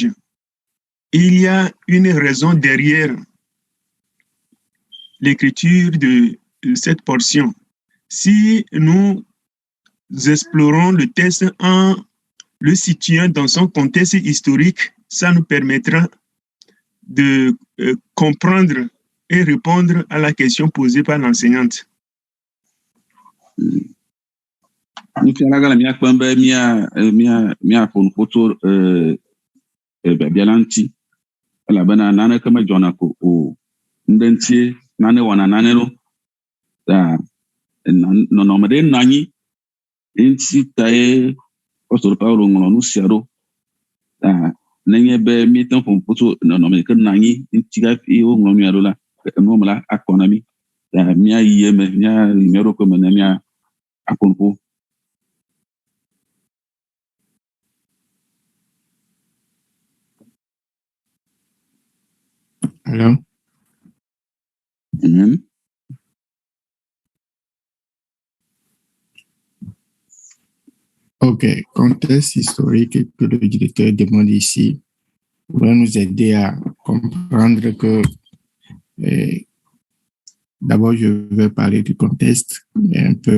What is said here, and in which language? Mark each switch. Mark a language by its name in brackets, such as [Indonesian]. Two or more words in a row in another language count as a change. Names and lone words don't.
[French] Il y a une raison derrière l'écriture de cette portion. Si nous explorons le texte en le situant dans son contexte historique, ça nous permettra de comprendre et répondre à la question posée par l'enseignante. [Ewe] Nufialaga la miakpɔ be miaƒo nuƒo tso biabia la ŋuti elabena naneke medzɔna ko o ŋɖe ŋutie nane wɔna nane ɖo ta nɔnɔme ɖe nɔ anyi ŋuti tae apostolo Paulo ŋlɔ nu sia ɖo ta nenye be míete ƒo nuƒo tso nɔnɔme yi ke nɔ anyi ŋuti hafi woŋlɔ nua ɖo la enuwo me la akɔ na mí ta míayi eme míayi mía ɖokui me ne míaƒo nuƒo. [French] Alors, Amen. ok, contexte historique que le directeur demande ici va nous aider à comprendre que d'abord je vais parler du contexte un peu.